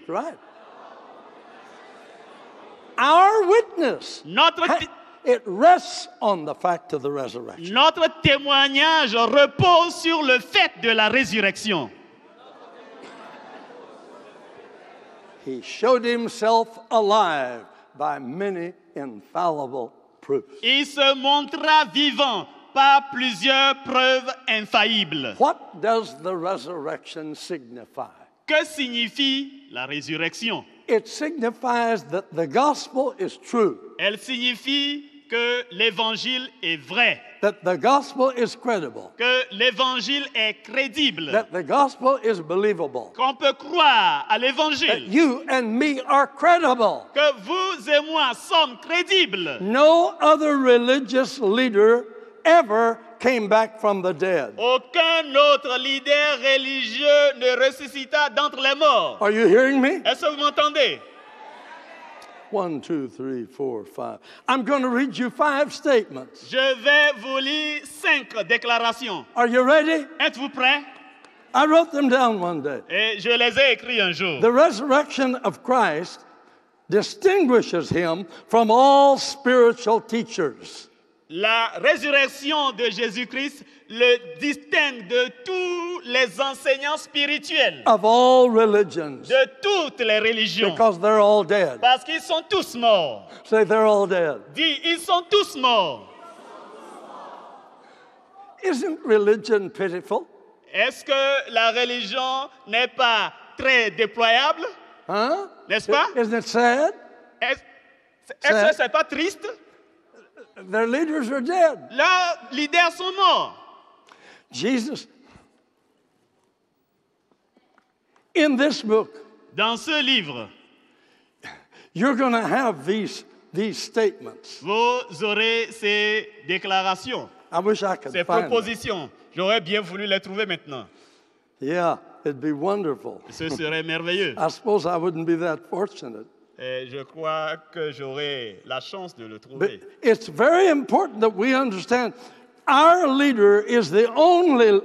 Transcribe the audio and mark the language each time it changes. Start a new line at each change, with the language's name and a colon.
English: Right. Our witness, it rests on the fact of the resurrection.
French: Notre témoignage repose sur le fait de la résurrection.
English: He showed himself alive by many infallible proofs.
French: Il se montra vivant par plusieurs preuves infaillibles.
English: What does the resurrection signify?
French: Que signifie la résurrection?
English: It signifies that the gospel is true,
French: Elle signifie que l'évangile est vrai,
English: that the gospel is credible,
French: que l'évangile est crédible,
English: that the gospel is believable,
French: qu'on peut croire à l'évangile,
English: you and me are credible.
French: que vous et moi sommes crédibles.
English: No other religious leader ever came back from the dead.
French: Aucun autre leader religieux ne ressuscita d'entre les morts.
English: Are you hearing me?
French: Est-ce que vous m'entendez?
English: 1, 2, 3, 4, 5. I'm going to read you 5 statements.
French: Je vais vous lire 5 déclarations.
English: Are you ready?
French: Êtes-vous prêts?
English: I wrote them down one day.
French: Et je les ai écrits un jour.
English: The resurrection of Christ distinguishes him from all spiritual teachers.
French: La résurrection de Jésus-Christ le distingue de tous les enseignants spirituels,
English: Of all religions,
French: de toutes les religions,
English: because they're all dead.
French: parce qu'ils sont tous morts.
English: Say they're all dead.
French: Dis, ils sont tous morts.
English: Isn't religion pitiful?
French: Est-ce que la religion n'est pas très déployable? Huh? N'est-ce pas?
English: Isn't it sad?
French: Est-ce que c'est pas triste?
English: Their leaders are dead.
French: Leurs leaders sont morts.
English: Jesus, in this book,
French: Dans ce livre,
English: you're going to have these statements.
French: vous aurez ces déclarations,
English: I wish I could
French: ces
English: find them.
French: propositions. J'aurais bien voulu les trouver maintenant.
English: Yeah, it'd be wonderful.
French: Ce serait merveilleux.
English: I suppose I wouldn't be that fortunate.
French: Et je crois que j'aurai la chance de le
English: But
French: trouver.
English: it's very important that we understand our leader is the only.